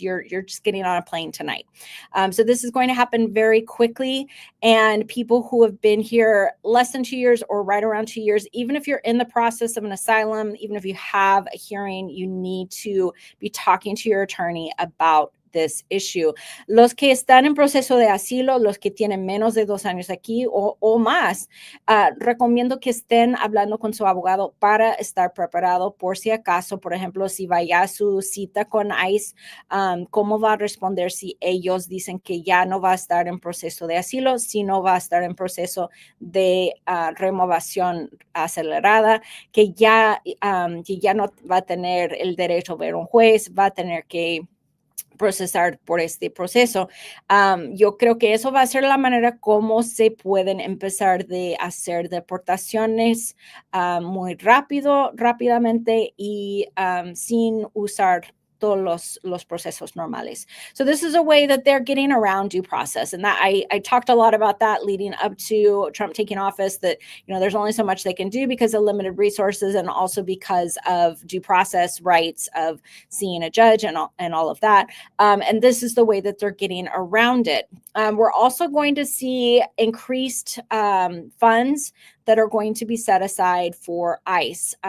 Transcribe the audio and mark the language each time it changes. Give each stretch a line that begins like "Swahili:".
English: You're just getting on a plane tonight. So this is going to happen very quickly. And people who have been here less than 2 years or right around 2 years, even if you're in the process of an asylum, even if you have a hearing, you need to be talking to your attorney about this issue.
Spanish: Los que están en proceso de asilo, los que tienen menos de 2 años aquí o más, recomiendo que estén hablando con su abogado para estar preparado por si acaso. Por ejemplo, si vaya a su cita con ICE, ¿cómo va a responder si ellos dicen que ya no va a estar en proceso de asilo, sino va a estar en proceso de remoción acelerada, que ya no va a tener el derecho a ver un juez, va a tener que procesar por este proceso? Yo creo que eso va a ser la manera como se pueden empezar de hacer deportaciones muy rápidamente y sin usar todos los procesos normales.
English: So this is a way that they're getting around due process. And that I talked a lot about that leading up to Trump taking office, that, there's only so much they can do because of limited resources, and also because of due process rights of seeing a judge and all of that. And this is the way that they're getting around it. We're also going to see increased funds that are going to be set aside for ICE.